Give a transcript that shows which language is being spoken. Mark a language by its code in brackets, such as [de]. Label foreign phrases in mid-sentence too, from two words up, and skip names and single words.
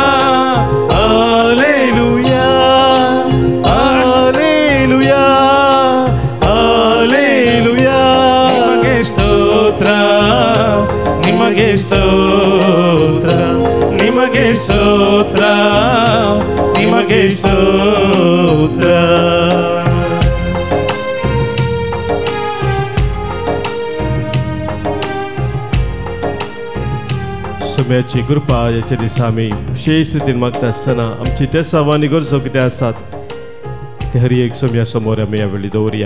[en] Alleluia, Alleluia, Alleluia. [kn] ನಿಮಗೆ ಸ್ತೋತ್ರ ನಿಮಗೆ ಸ್ತೋತ್ರ ನಿಮಗೆ ಸ್ತೋತ್ರ ನಿಮಗೆ ಸ್ತೋತ್ರ. [kok] सुम्याची कृपा याच्या दिसा आमी विशेष रितीन मागता आसतना आमची ते सावानी गरजो कितें आसात ते हर एक सोम्या समोर आमी ह्या वेळी दवरया.